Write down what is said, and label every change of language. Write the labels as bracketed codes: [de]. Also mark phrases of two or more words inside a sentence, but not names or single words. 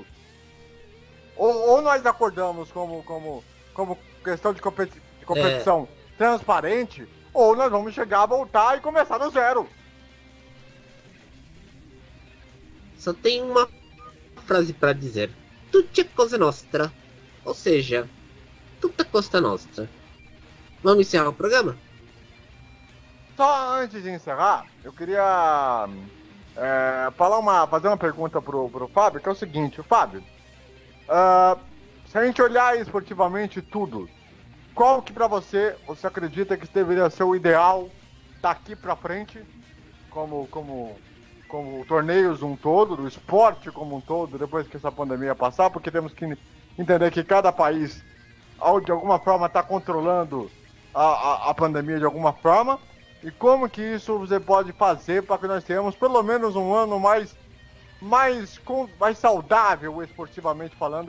[pt] Ou nós acordamos como questão de competição transparente, ou nós vamos chegar a voltar e começar do zero. Só tem uma frase para dizer. [it] Tutti è cosa nostra. [pt] Ou seja, [it] tutta costa nostra. [pt] Vamos encerrar o programa? Só antes de encerrar, eu queria fazer uma pergunta pro Fábio, que é o seguinte, Fábio, se a gente olhar esportivamente tudo, qual que pra você acredita que deveria ser o ideal daqui pra frente, como torneios um todo, do esporte como um todo, depois que essa pandemia passar, porque temos que entender que cada país de alguma forma está controlando a pandemia de alguma forma, e como que isso você pode fazer para que nós tenhamos pelo menos um ano mais saudável esportivamente falando?